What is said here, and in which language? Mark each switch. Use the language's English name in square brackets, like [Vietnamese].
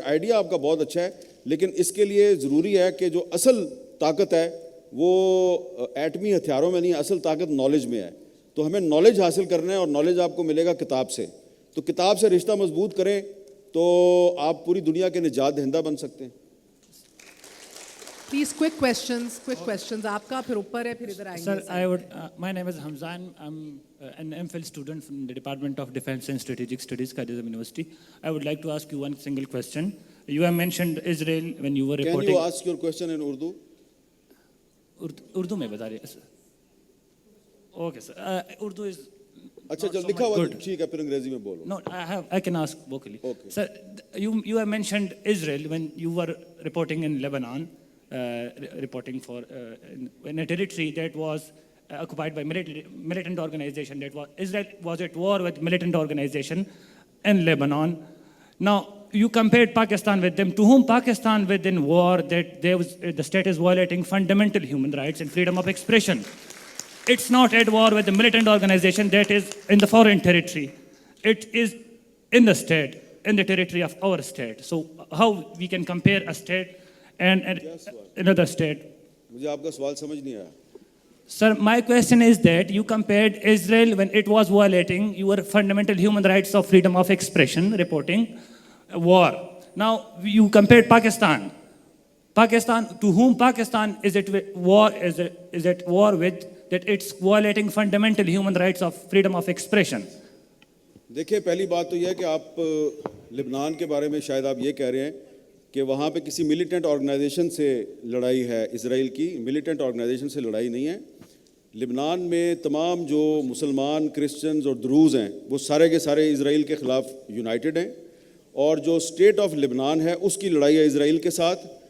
[Urdu] Idea آپ کا بہت اچھا ہے, لیکن اس کے لیے ضروری ہے کہ جو اصل طاقت ہے وہ ایٹمی ہتھیاروں میں نہیں, اصل طاقت نالج میں ہے. تو ہمیں نالج حاصل کرنا ہے, اور نالج آپ کو ملے گا کتاب سے. تو کتاب سے رشتہ مضبوط کریں تو آپ پوری دنیا کے نجات دہندہ بن سکتے ہیں. [English] please quick questions [Urdu] آپ کا, پھر اوپر ہے, پھر ادھر آئیں گے. [English] Sir, my name is Hamzan. I'm an MPhil student from the Department of Defense and Strategic Studies, Kaiser University. I would like to ask you one single question. You have mentioned Israel when you were reporting. Can you ask your question in Urdu? [Urdu] Urdu میں بتا رہے ہیں. [English] Okay, sir. Urdu is [Urdu] اچھا جو لکھا ہوا ٹھیک ہے, پھر انگریزی میں بولو. [English] No, I can ask vocally. Okay. Sir, you have mentioned Israel when you were reporting in Lebanon, reporting for in a territory that was occupied by militant organization. That was Israel was at war with militant organization in Lebanon. Now you compared Pakistan with them. To whom Pakistan with in war that the state is violating fundamental human rights and freedom of expression. It's not at war with the militant organization that is in the foreign territory. It is in the state, in the territory of our state. So how we can compare a state and another state? [Urdu] مجھے آپ کا سوال سمجھ نہیں آیا. [English] Sir, my question is that you compared Israel when it was violating your fundamental human rights of freedom of expression, reporting war. Now you compared Pakistan. Pakistan, to whom Pakistan is it war? Is it war with that it's violating fundamental human rights of freedom of expression? [Urdu] دیکھیں, پہلی بات تو یہ ہے کہ آپ لبنان کے بارے میں شاید آپ یہ کہہ رہے ہیں کہ وہاں پہ کسی ملیٹنٹ آرگنائزیشن سے لڑائی ہے. اسرائیل کی ملیٹنٹ آرگنائزیشن سے لڑائی نہیں ہے. لبنان میں تمام جو مسلمان, کرسچنز اور دروز ہیں وہ سارے کے سارے اسرائیل کے خلاف یونائٹڈ ہیں, اور جو اسٹیٹ آف لبنان ہے اس کی لڑائی ہے اسرائیل کے ساتھ.